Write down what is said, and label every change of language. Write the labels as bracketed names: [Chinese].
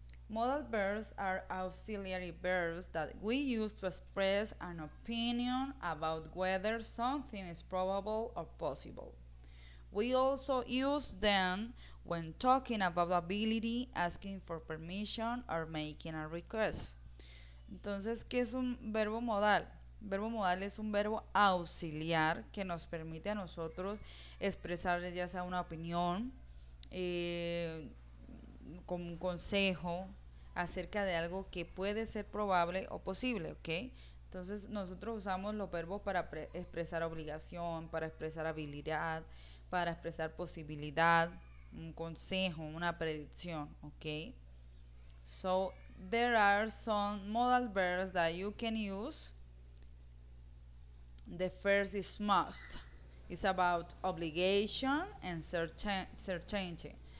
[English] Modal verbs are auxiliary verbs that we use to express an opinion about whether something is probable or possible. We also use them when talking about ability, asking for permission, or making a request. [Spanish] Entonces, ¿qué es un verbo modal? Verbo modal es un verbo auxiliar que nos permite a nosotros expresar ya sea una opinión, eh, como un consejo acerca de algo que puede ser probable o posible, ¿ok? Entonces nosotros usamos los verbos para expresar obligación, para expresar habilidad, para expresar posibilidad, un consejo, una predicción, ¿ok? [English] So there are some modal verbs that you can use. The first is must. It's about obligation and certainty.